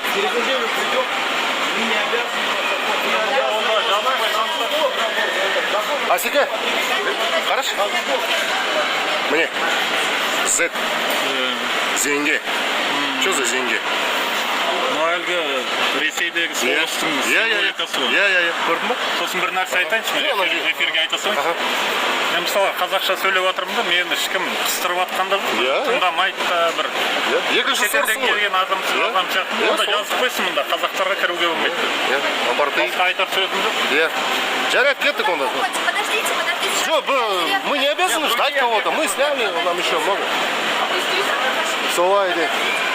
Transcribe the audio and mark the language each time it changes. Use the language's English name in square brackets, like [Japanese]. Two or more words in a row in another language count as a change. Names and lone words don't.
[Russian] Через неделю придем, вы не обязаны. Асика. Хорошо. Мне. Z. Деньги. Что за деньги? [Kazakh] Ну әлгі Ресейдегі соғыстың символикасы ғой. Я. Көрдің ба? Сосын бір нәрсе айтайыншы, Иә, мен эфирге айта салайыншы. Аха. Мен мысалы қазақша сөйлеп жатырмын да, мені ешкім қыстырып жатқан да жоқ. Иә. Тыңдамайды да бір. Екінші Шетелден сорсың ғой. келген адам сияқты. Иә, Онда сол. жазып қойсын мұнда, қазақтарға кіруге болмайды. Апарты. Басқа айтар сөзім жоқ. Я. Жарят кеттік онда. [Russian] Подождите. Все, мы не обязаны ждать кого-то. Мы сняли, нам еще много. Солай, иди.